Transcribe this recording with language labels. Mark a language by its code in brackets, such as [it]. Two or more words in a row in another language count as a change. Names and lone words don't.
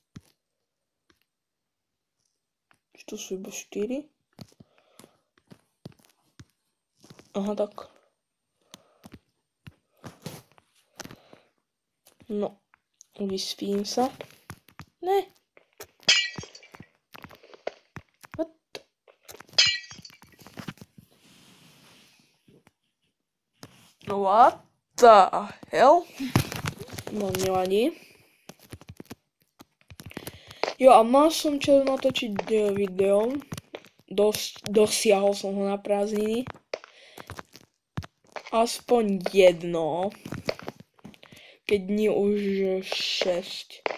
[sk] Či to sú iba 4? Aha, tak. No, vyspím sa. Ne. [en] What? What the hell? [sk] No, nevadí. Jo, a mal som čas natočiť video. Dosiahol som ho na prázdniny. Aspoň jedno. Keď nie už 6.